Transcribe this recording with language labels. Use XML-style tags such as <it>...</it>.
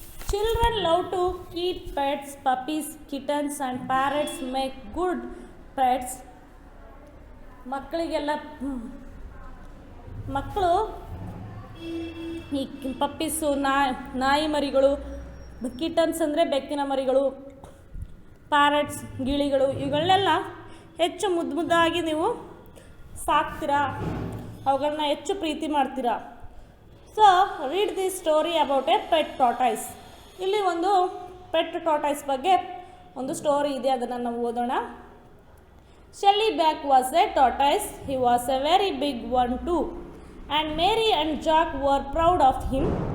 <en>Children love to keep pets, puppies, kittens and parrots make good pets.</en> <kn>ಮಕ್ಕಳಿಗೆಲ್ಲ ಮಕ್ಕಳು ಈ puppies ನಾಯಿ ಮರಿಗಳು, ಕಿಟನ್ಸ್ ಅಂದರೆ ಬೆಕ್ಕಿನ ಮರಿಗಳು, ಪ್ಯಾರೆಟ್ಸ್ ಗಿಳಿಗಳು ಇವುಗಳನ್ನೆಲ್ಲ ಹೆಚ್ಚು ಮುದ್ದಾಗಿ ನೀವು ಸಾಕ್ತೀರಾ, ಅವುಗಳನ್ನ ಹೆಚ್ಚು ಪ್ರೀತಿ ಮಾಡ್ತೀರಾ.</kn> <en>So read the story about a pet tortoise.</en> <kn>ಇಲ್ಲಿ ಒಂದು ಪೆಟ್ ಟಾರ್ಟಾಯ್ಸ್ ಬಗ್ಗೆ ಒಂದು ಸ್ಟೋರಿ ಇದೆ, ಅದನ್ನು ನಾವು ಓದೋಣ.</kn> <en>Shelly Back was a tortoise. He was a very big one too, and Mary and Jack were proud of him.</en>